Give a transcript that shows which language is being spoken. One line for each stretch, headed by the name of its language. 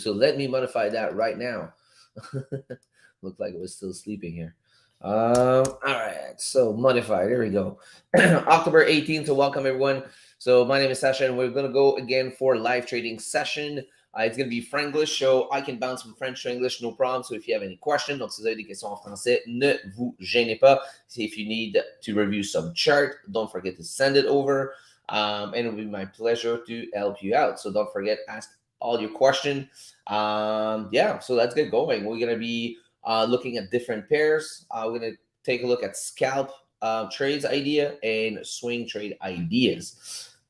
English: So let me modify that right now. Looked like it was still sleeping here. All right. So modify. There we go. October 18th. So welcome, everyone. So my name is Sasha, and we're going to go again for live trading session. It's going to be Franglish, so I can bounce from French to English, no problem. So if you have any questions,
French: donc si vous avez des questions en français, ne vous gênez pas.
English: If you need to review some chart, don't forget to send it over. And it'll be my pleasure to help you out. So don't forget, ask all your questions. Yeah, so let's get going. We're going to be looking at different pairs. We're going to take a look at scalp trades idea and swing trade ideas.